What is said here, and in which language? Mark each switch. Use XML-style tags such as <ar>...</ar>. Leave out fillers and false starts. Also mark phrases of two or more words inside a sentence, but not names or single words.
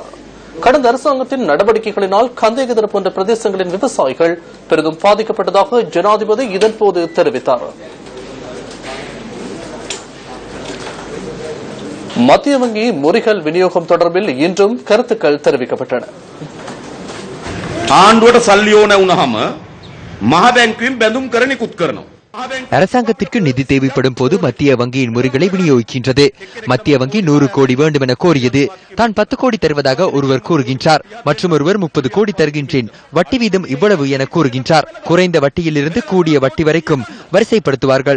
<ta>கடந்த அரசாங்கத்தின் நடவடிக்கைகளினால் கந்தைகதர் போன்ற பிரதேசங்களின் விவசாயிகள் பெரிதும் பாதிக்கப்பட்டதாக ஜனாதிபதி இதன்போது தெரிவித்தார். மத்திய வங்கி முறிகள் விநியோகம் தொடர்பில் இன்றும் கருத்துக்கள் தெரிவிக்கப்பட்டன.</ta> <si>ආණ්ඩුවට සල්ලි ඕන වුණාම මහ බැංකුවෙන් බැඳුම් කරන නිකුත් කරනවා.</si> <ta>அரசாங்கத்திற்கு நிதி தேவைப்படும் போது மத்திய வங்கியின் முறைகளை விநியோகிக்கின்றது. மத்திய வங்கி 100 கோடி வேண்டும் என கோரியது. தான் 10 கோடி தருவதாக ஒருவர் கூறுகின்றார், மற்றும் ஒருவர் 30 கோடி தருகின்றேன், வட்டி வீதம் இவ்வளவு என கூறுகின்றார். குறைந்த வட்டியிலிருந்து கூடிய வட்டி வரைக்கும் வரிசைப்படுத்துவார்கள்.</ta>